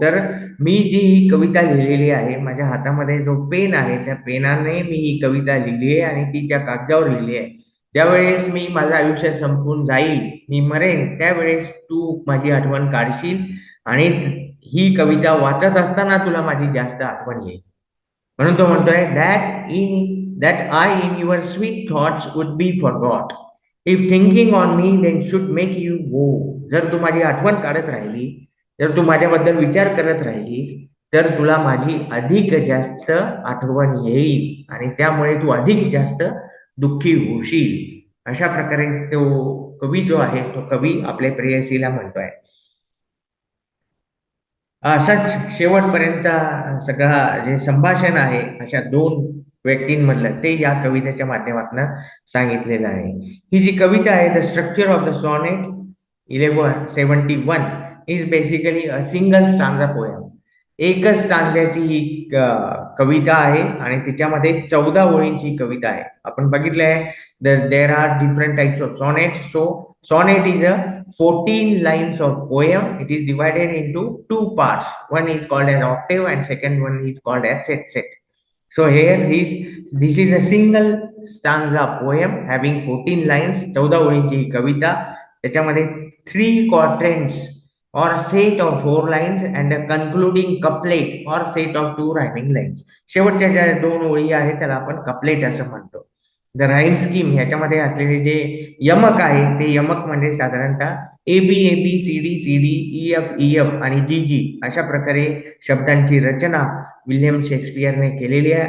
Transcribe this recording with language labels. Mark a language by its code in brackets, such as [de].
[mr] तर मी जी ही कविता लिहिलेली आहे, माझ्या हातामध्ये जो पेन आहे त्या पेनाने मी ही कविता लिहिली आहे आणि ती त्या कागदावर लिहिली आहे. त्यावेळेस मी माझं आयुष्य संपून जाईल, मी मरेन, त्यावेळेस तू माझी आठवण काढशील आणि ही कविता वाचत असताना तुला माझी जास्त आठवण येईल. म्हणून तो म्हणतोय [en] That in that I in your sweet thoughts would be forgot. If thinking on me, then should make you woe. [mr] जर तू माझी आठवण काढत राहिली, जर तू माझ्याबद्दल विचार करत राहिलीस, तर तुला माझी अधिक जास्त आठवण येईल आणि त्यामुळे तू अधिक जास्त दुःखी होशील. अशा प्रकारे तो कवी जो आहे, तो कवी आपल्या प्रेयसीला म्हणतोय. असाच शेवटपर्यंतचा सगळा जे संभाषण आहे अशा दोन व्यक्तींमधलं, ते या कवितेच्या माध्यमातून सांगितलेलं आहे. ही जी कविता आहे, [en] The structure of the sonnet 1171 is basically a single stanza poem. [mr] एकच स्टांजाची ही कविता आहे आणि तिच्यामध्ये 14 ओळींची कविता आहे. आपण बघितलं आहे [en] There are different types of sonnets. So sonnet is a 14 lines of poem. It is divided into two parts. One is called an octave and second one is called as set. So here this is a single stanza poem having 14 lines. [mr] 14 ओळींची कविता. त्याच्यामध्ये [en] 3 quatrains or set of 4 lines and a concluding couplet or set of 2 rhyming lines. [mr] शेवटच्या ज्या दोन ओळी आहेत त्याला आपण couplet असं म्हणतो. [en] the rhyme scheme [mr] ह्याच्यामध्ये असलेले जे यमक आहे, ते यमक म्हणजे साधारणतः A B C D E F आणि जी अशा प्रकारे शब्दांची रचना विल्यम शेक्सपियरने केलेली आहे.